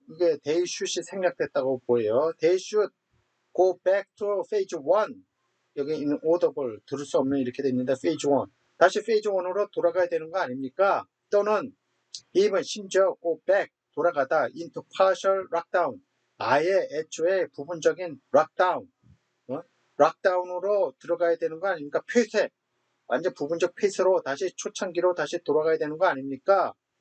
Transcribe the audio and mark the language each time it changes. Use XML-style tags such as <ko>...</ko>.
<ko>이게</ko> <en>they should</en> <ko>이 생략됐다고 보여요.</ko> <en>they should go back to phase 1.</en> <ko>여기 있는 audible 들을 수 없는 이렇게 돼 있는데 phase 1. 다시 phase 1으로 돌아가야 되는 거 아닙니까? 또는</ko> <en>even</en> <ko>심지어</ko> <en>go back</en> <ko>돌아가다</ko> <en>into partial lockdown.</en> <ko>아예 애초에 부분적인 lockdown. 락다운으로 들어가야 되는 거 아닙니까? 폐쇄. 완전 부분적 폐쇄로 다시 초창기로 다시 돌아가야 되는 거 아닙니까?</ko>